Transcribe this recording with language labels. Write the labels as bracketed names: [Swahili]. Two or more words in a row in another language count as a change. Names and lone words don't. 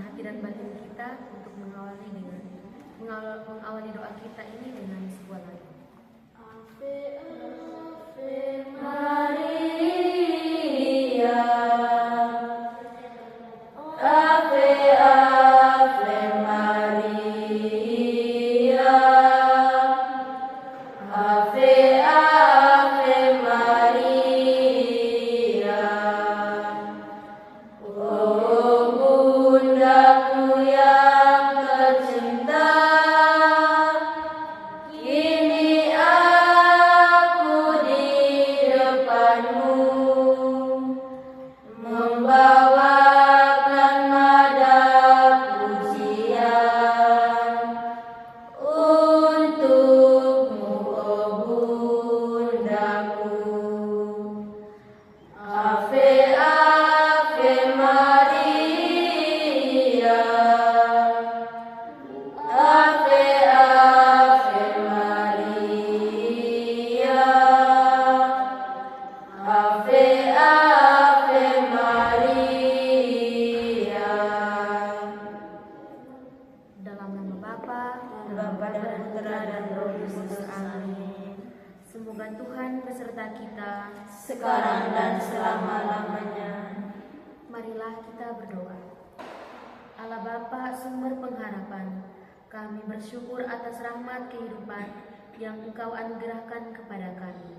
[Indonesian] dan batin kita untuk mengawali doa kita ini dengan sebuah lagu. [Latin] Ave, Ave Maria, Ave, Ave Maria, Ave, Ave Maria. [Indonesian] Oh bundaku yang tercinta, kini aku di depanmu, membawakan nada pujian untukmu, oh bundaku. [Latin] Ave, Ave Maria, Ave, Ave Maria, Ave, Ave Maria. [Indonesian] Dalam nama Bapa dan Putra dan Roh Kudus. Amin. Semoga Tuhan beserta kita. Sekarang dan selama-lamanya. Marilah kita berdoa. Allah Bapa, sumber pengharapan, kami bersyukur atas rahmat kehidupan yang Engkau anugerahkan kepada kami.